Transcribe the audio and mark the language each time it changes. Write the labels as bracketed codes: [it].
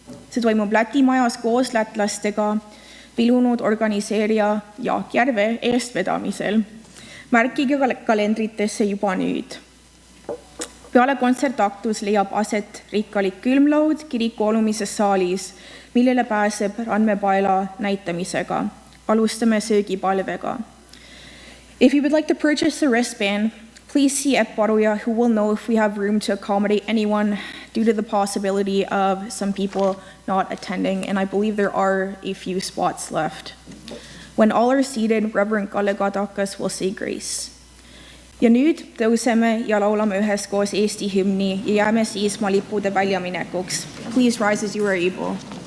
[et] See toimub Läti majas koos lätlastega, pilunud organiseerija Jaak Järve eestvedamisel. Märkige kalendritesse juba nüüd. Peale kontsertaktus leiab aset rikkalik külmlaud kiriku alumises saalis, millele pääseb randmepaela näitamisega. Alustame söögipalvega. [en] If you would like to purchase a wristband, please see Epp Aruja, who will know if we have room to accommodate anyone due to the possibility of some people not attending, and I believe there are a few spots left. When all are seated, Reverend Kalle Kadakas will say grace. [et] Ja nüüd tõuseme ja laulame üheskoos Eesti hümni ja jääme seisma lippude väljaminekuks. [en] Please rise as you are able.